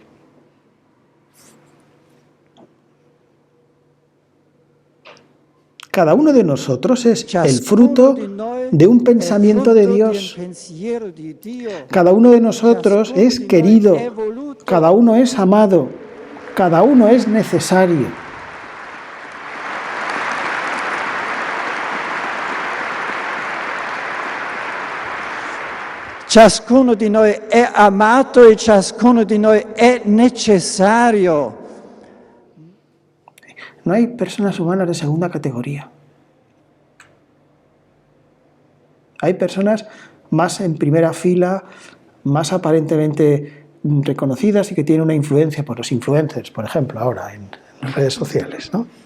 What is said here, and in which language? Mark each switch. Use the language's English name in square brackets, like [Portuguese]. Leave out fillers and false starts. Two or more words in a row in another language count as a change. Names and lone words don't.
[Spanish] Cada uno de nosotros es el fruto de un pensamiento de Dios. Cada uno de nosotros es querido, cada uno es amado, cada uno es necesario. [Italian] Ciascuno di noi è amato e ciascuno di noi è necessario. [Spanish] No hay personas humanas de segunda categoría. Hay personas más en primera fila, más aparentemente reconocidas y que tienen una influencia por los influencers, por ejemplo, ahora en las redes sociales, ¿no?